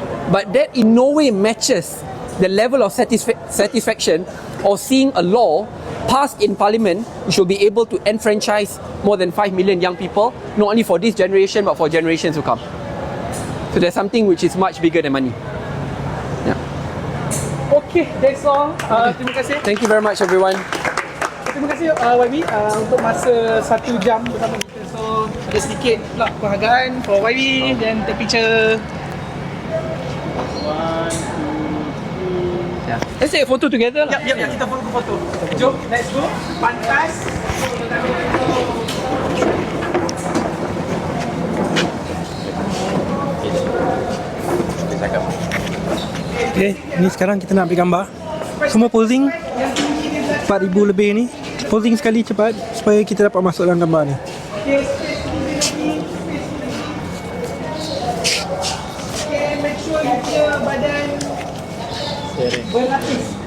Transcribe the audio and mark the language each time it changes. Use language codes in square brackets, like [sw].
[en] But that in no way matches the level of satisfaction of seeing a law passed in Parliament which will be able to enfranchise more than 5 million young people, not only for this generation but for generations to come. So there's something which is much bigger than money. Okay, that's all. [ms] Terima kasih. [en] Thank you very much, everyone. [ms] Terima kasih YB untuk masa 1 jam bersama kita. So ada sedikit pula penghargaan for YB dan [en] take picture. Let's take a photo together lah. [ms] Yap, kita foto. Jom, [en] let's go. [ms] Pantas. Okay, ni sekarang kita nak ambil gambar. Semua posing 4,000 lebih ni. Posing sekali cepat supaya kita dapat masuk dalam gambar ni. Okay, [en] make sure you [ms] punya badan berlapis.